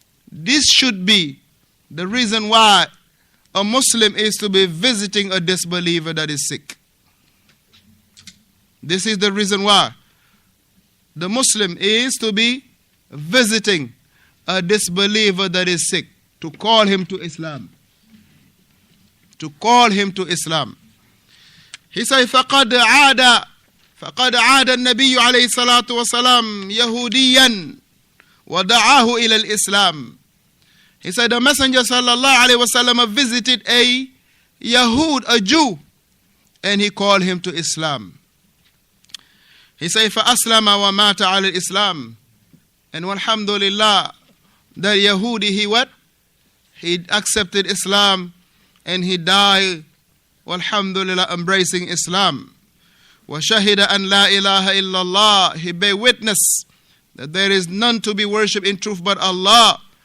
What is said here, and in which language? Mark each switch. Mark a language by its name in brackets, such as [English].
[English] This should be the reason why a Muslim is to be visiting a disbeliever that is sick. This is the reason why the Muslim is to be visiting a disbeliever that is sick, to call him to Islam. To call him to Islam. He said, [Arabic] فَقَدْ عَادَ النبي عليه الصلاة والسلام يهوديا ودعاه إلى الإسلام. [English] He said the Messenger sallallahu alaihi wasallam visited a Yahud, a Jew, and he called him to Islam. He said, [Arabic] فَأَسْلَمَ وَمَاتَ عَلى الْإِسْلَامِ. [English] And alhamdulillah, that Yahudi, he what? He accepted Islam and he died, alhamdulillah, embracing Islam. [Arabic] وَشَهِدَ أَنْ لَا إِلَهَ إِلَّا اللَّهِ. [English] He bear witness that there is none to be worshipped in truth but Allah.